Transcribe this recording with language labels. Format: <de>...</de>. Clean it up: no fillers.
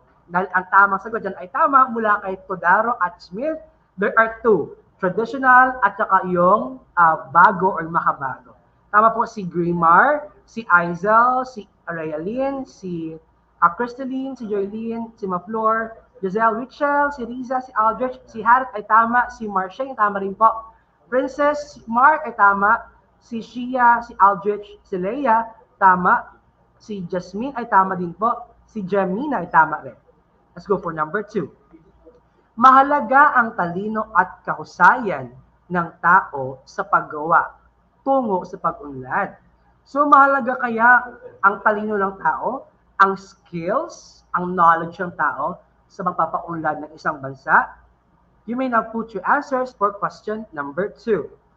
<tl>Dahil ang tamang sagot dyan ay tama mula kay Todaro at Smith.</tl> <en>There are 2,</en> <tl>traditional at saka yung bago or makabago. Tama po si Grimar, si Aizel, si Arayaline, si Crystalline, si Joylene, si Maflor, Giselle Richel, si Riza, si Aldrich, si Harit ay tama, si Marshane tama rin po. Princess Mark ay tama, si Shia, si Aldrich, si Leia, tama, si Jasmine ay tama din po, si Jamina ay tama rin.</tl> <en>Let's go for number 2.</en> <tl>Mahalaga ang talino at kahusayan ng tao sa paggawa tungo sa pag-unlad. So mahalaga kaya ang talino ng tao, ang skills, ang knowledge ng tao sa magpapaunlad ng isang bansa?</tl> <en>You may now put your answers for question number 2.</en>